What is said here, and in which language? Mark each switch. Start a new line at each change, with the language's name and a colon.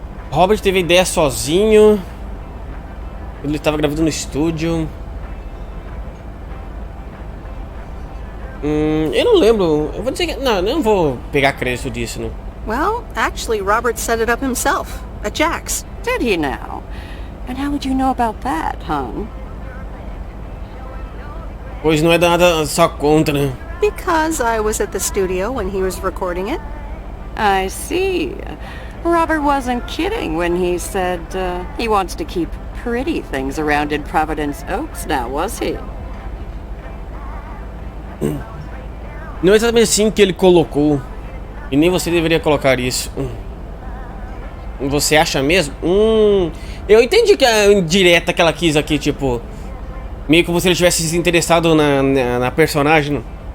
Portuguese: Robert teve ideia sozinho. Ele estava gravando no estúdio. Eu não lembro. Eu vou dizer que... Não, eu não vou pegar crédito disso, não.
English: Well, actually, Robert set it up himself, at Jack's. Did he now? And how would you know about that, hon?
Portuguese: Pois não é nada só contra, né?
English: Because I was at the studio when he was recording it. I see. Robert wasn't kidding when he said he wants to keep pretty things around in Providence Oaks now, was he?
Portuguese: Não é exatamente assim que ele colocou. E nem você deveria colocar isso. Você acha mesmo? Eu entendi que a indireta que ela quis aqui, tipo... Meio como se ele tivesse se interessado na personagem.